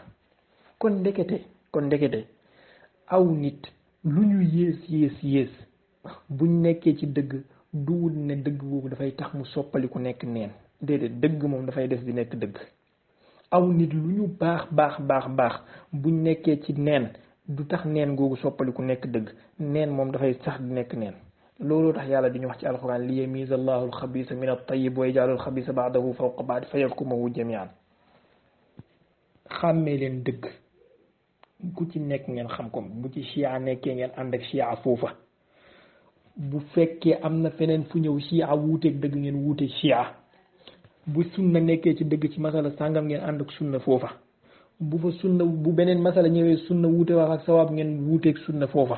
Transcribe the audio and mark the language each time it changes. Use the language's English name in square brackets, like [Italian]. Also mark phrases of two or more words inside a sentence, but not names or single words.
[Wolof] kon ndekete aw nit lu ñu yées buñ nekkee ci dëgg duwul ne dëgg boobu dafay tax mu soppaliku nekk neen déedéet dëgg moom dafay des di nekk dëgg. aw nit lu ñu baax buñ nekkee ci neen du tax neen googu soppaliku nekk dëgg neen moom dafay sax di nekk neen. looloo tax yàlla di ñu wax ci alquran [Arabic] ليميز الله الخبيث من الطيب ويجعل الخبيث بعضه فوق بعض فيركمه جميعا. [Wolof] xàmmee leen dëgg ku ci nekk ngeen xam ko bu ci chia nekkee ngeen ànd ak chia foofa. bu fekkee am na feneen fu ñëw chia wuuteeg dëgg ngeen wuuteeg chia bu sunna nekkee ci dëgg ci masala sàngam ngeen ànd ak sunna foofa bu beneen masala ñëwee sunna wuute wax ak sawaab ngeen wuuteeg sunna foofa.